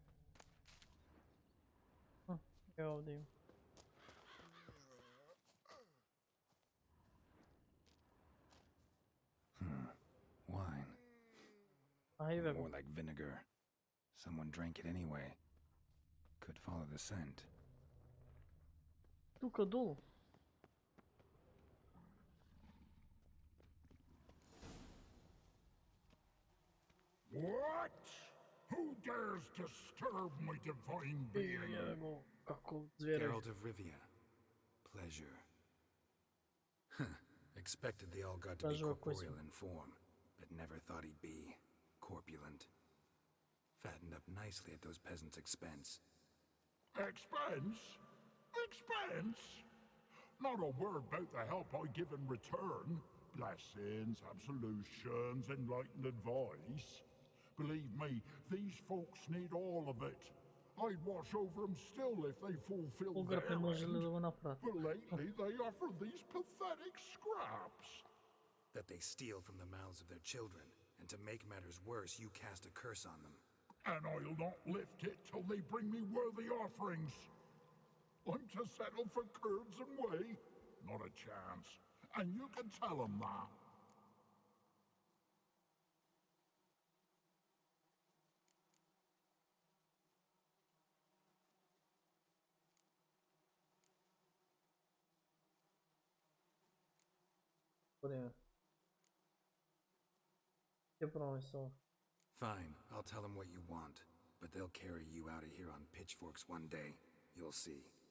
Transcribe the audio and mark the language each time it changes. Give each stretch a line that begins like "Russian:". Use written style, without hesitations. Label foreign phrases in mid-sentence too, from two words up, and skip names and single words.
Macedonian: Ево овде има.
English: Wine.
Macedonian: Ајде
English: More
Macedonian: го.
English: like vinegar. Someone drank it anyway. Could follow the scent.
Macedonian: Тука долу.
English: What? Who dares disturb my divine being?
Macedonian: Еве го, како звере.
English: Geralt of Rivia. Pleasure. Expected the All-God to be Pleasure of corporeal in form, but never thought he'd be corpulent. Fattened up nicely at those peasants' expense. Expense? Expense? Not a word about the help I give in return. Blessings, absolutions, enlightened advice. Believe me, these folks need all of it. I'd watch over them still if they fulfill their
Macedonian: Ограпи можеле
English: end.
Macedonian: да го направат.
English: But lately they offer these pathetic scraps. That they steal from the mouths of their children, and to make matters worse, you cast a curse on them. And I'll not lift it till they bring me worthy offerings. I'm to settle for curds and whey? Not a chance. And you can tell them that.
Macedonian: Време. Ќе промислам.
English: Fine, I'll tell them what you want, but they'll carry you out of here on pitchforks one day. You'll see.